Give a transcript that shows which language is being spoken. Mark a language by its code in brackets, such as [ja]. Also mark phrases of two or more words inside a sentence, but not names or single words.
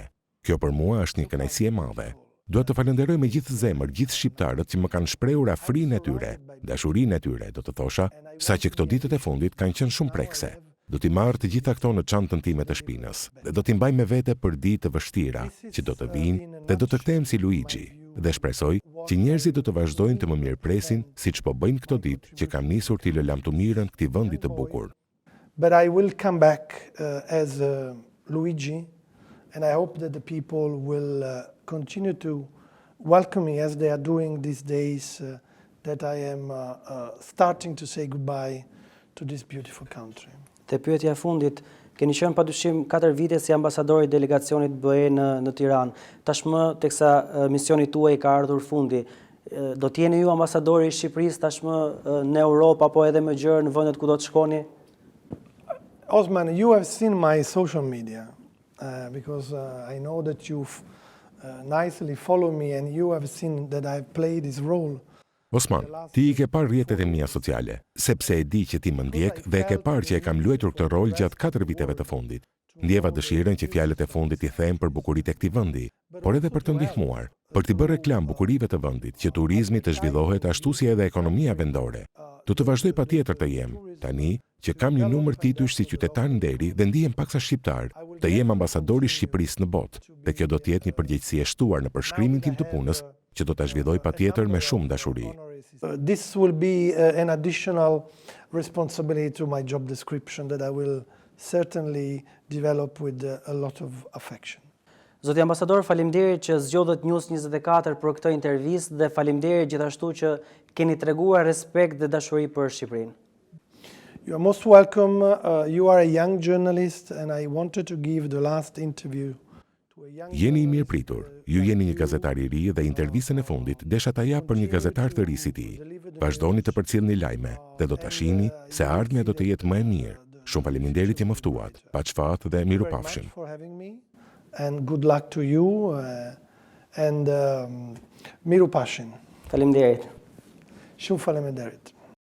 [sq] Kjo për mua është një kënaqësi e madhe. Dua të falenderoj me gjithë zemër gjithë shqiptarët që më kanë shprehur afrinë e tyre, dashurinë e tyre, do të thosha, saqë këto ditët e fundit kanë qenë shumë prekse. Do t'i marr të gjitha këto në çantën time të shpinës dhe do t'i mbaj me vete për ditë të vështira që do të vinë dhe do të kthehem si Luigi. Dhe shpresoj që njerëzit do të vazhdojnë të më mirëpresin siç po bëjnë këto ditë që kam nisur t'i lë lamtumirën këtij vendi të bukur. [en] But I will come back as Luigi, and I hope that the people will continue to welcome me as they are doing these days that I am starting to say goodbye to this beautiful country. [sq] Te pyetja e fundit, keni qenë padyshim 4 vite si ambasador i delegacionit BE në Tiranë. Tashmë teksa misioni tuaj ka ardhur fundi, do të jeni ju ambasadori i Shqipërisë tashmë në Europë apo edhe më gjerë në vendet ku do të shkoni? [en] Osman, you have seen my social media because I know that you've nicely followed me and you have seen that I've played this role. [sq] Osman, ti I ke parë rrjetet e mia sociale, sepse e di që ti më ndjek dhe e ke parë që e kam luajtur këtë rol gjatë 4 viteve të fundit. Ndjeva dëshirën që fjalët e fundit I them për bukuritë e këtij vendi, por edhe për të ndihmuar, për t'i bërë reklam bukurive të vendit, që turizmi të zhvillohet ashtu si edhe ekonomia vendore. Do të vazhdoj patjetër të jem, tani që kam një numër titush si qytetar nderi dhe ndihem paksa shqiptar, të jem ambasadori I Shqipërisë në botë, dhe kjo do të jetë një përgjegjësi e shtuar në përshkrimin tim të punës, që do ta zhvilloj patjetër me shumë dashuri. [en] This will be an additional responsibility to my job description that I will certainly develop with a lot of affection. [sq] Zoti ambasador, faleminderit që zgjodhët News24 për këtë intervistë dhe faleminderit gjithashtu që keni treguar respekt dhe dashuri për Shqipërinë. [en] You are most welcome. You are a young journalist and I wanted to give the last interview. [sq] Jeni I mirëpritur, ju jeni një gazetar I ri dhe intervistën e fundit desha ta jap për një gazetar të ri si ti. Vazhdoni të përcjellni lajme dhe do ta shihni se ardhmja do të jetë më e mirë. Shumë faleminderit që më ftuat. Paçfat dhe mirupafshim. [en] And good luck to you and mirupafshim. [sq] Faleminderit. Shumë faleminderit.